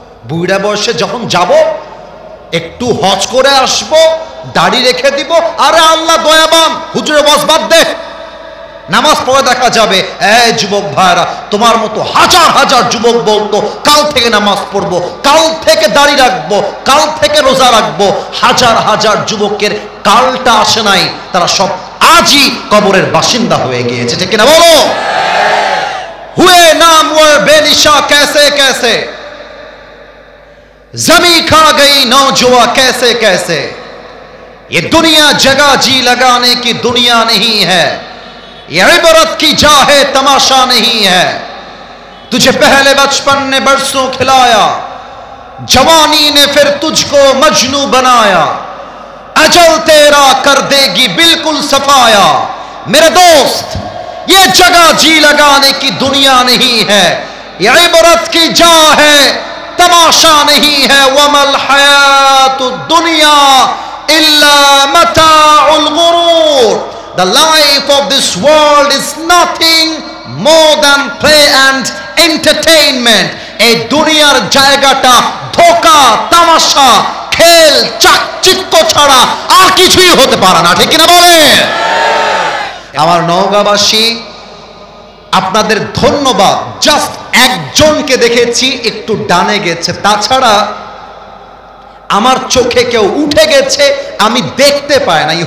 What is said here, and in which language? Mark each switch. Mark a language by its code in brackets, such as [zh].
[bn] বুড়া বয়সে যখন যাব, একটু হজ করে আসব, দাড়ি রেখে দিব, আরে আল্লাহ দয়াবান, হুজুরে ওয়াজ বাদ দে, নামাজ পড়ে দেখা যাবে। এই যুবক ভাইরা, তোমার মতো হাজার হাজার যুবক বলতো কাল থেকে নামাজ পড়বো, কাল থেকে দাড়ি রাখবো, কাল থেকে রোজা রাখবো। হাজার হাজার যুবকের কালটা আসে নাই, তারা সব আজই কবরের বাসিন্দা হয়ে গিয়েছে। ঠিক কিনা বলো? [hi] हुए नामवर बेनिशा कैसे कैसे, जमी खा गई नौजुआ कैसे कैसे, ये दुनिया जगह जी लगाने की दुनिया नहीं है, ये इबरत की जा है तमाशा नहीं है। तुझे पहले बचपन ने बरसों खिलाया, जवानी ने फिर तुझको मजनू बनाया, अजल तेरा कर देगी बिल्कुल सफाया। मेरे दोस्त, ये जगह जी लगाने की दुनिया नहीं है, ये इबरत की जा है तमाशा नहीं है। [ar] वमल हयातुद दुनिया ইল্লা মাতাউল গুরুর। [en] The life of this world is nothing more than play and entertainment. [bn] এই দুনিয়ার জায়গাটা ধোঁকা, তামাশা, খেল, চাকচিক্য ছাড়া আর কিছুই হতে পারে না, ঠিক কিনা বলেন? আমার নওগাঁবাসী, আপনাদের ধন্যবাদ। জাস্ট একজনকে দেখেছি একটু ডানে গেছে, তাছাড়া আমার চোখে কেউ উঠে গেছে আমি দেখতে পাই নাই।